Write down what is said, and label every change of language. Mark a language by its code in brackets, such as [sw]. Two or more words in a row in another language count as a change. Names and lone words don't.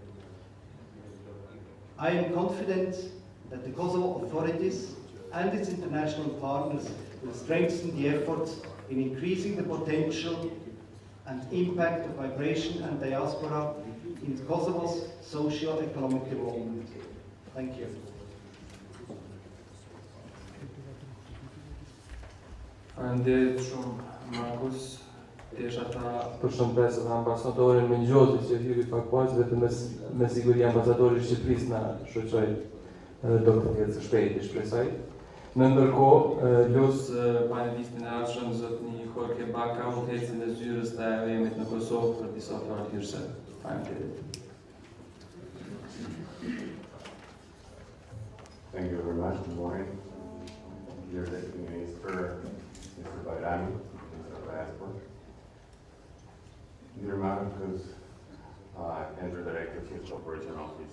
[en] I am confident that the Kosovo authorities and its international partners will strengthen the efforts in increasing the potential and impact of migration and diaspora in Kosovo's socio-economic development. Thank you. [sq] Faleminderit shumë, Markus. Desha ta përshëndes edhe ambasadorin me ngjosë që hyri pak pas, vetëm me siguri ambasadori i Shqipërisë na shoqëroi edhe do të jetë së shpejti, shpresoj. Në ndërkohë, los panelistin e ardhshëm zotni Jorge Baca, udhëheqësin e zyrës të AEM-it në Kosovë për disa fjalë hyrëse. Faleminderit. [en] Thank you very much. Good morning. Dear Deputy Minister, Mr. Bajrami, Minister of Diaspora. Dear Markus, Andrew, Director of Chief Operation Office.